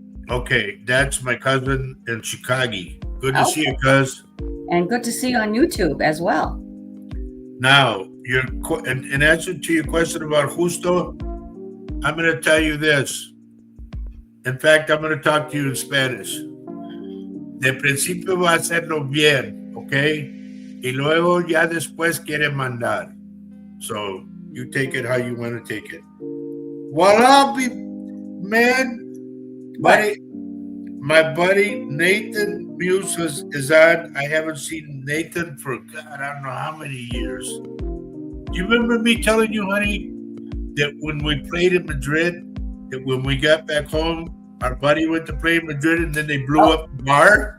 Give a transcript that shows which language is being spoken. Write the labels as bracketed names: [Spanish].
[English] Okay, that's my cousin in Chicago. Good to see you, cuz. And good to see you on YouTube as well. Now, in answer to your question about justo, I'm going to tell you this. In fact, I'm going to talk to you in Spanish. [Spanish] De principio va a hacerlo bien, ¿ok? Y luego ya después quiere mandar. [English] So, you take it how you want to take it. Voila, man. Buddy, my buddy Nathan Muse is on. I haven't seen Nathan for, God, I don't know how many years. Do you remember me telling you, honey, that when we played in Madrid, that when we got back home, our buddy went to play in Madrid and then they blew up the bar?